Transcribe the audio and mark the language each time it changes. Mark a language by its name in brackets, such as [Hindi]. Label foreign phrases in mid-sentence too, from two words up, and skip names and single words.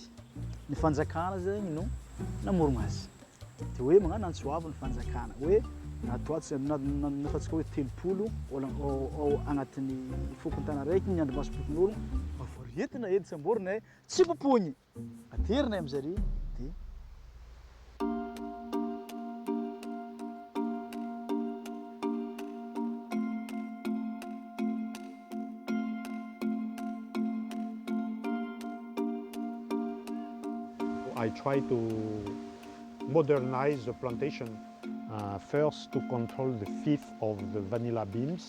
[Malagasy] Ny fanjakana zegny no namorogna azy. Dia hoe magnano antsoavo ny fanjakana hoe nataontsika hoe 30 ao agnatin'ny fokon-tany araiky ny androm-basim-pokon'ologno mavoretina edy samborina tsy popoigny aterina amizare dia [English] I try to modernize the plantation first to control the fifth of the vanilla beans.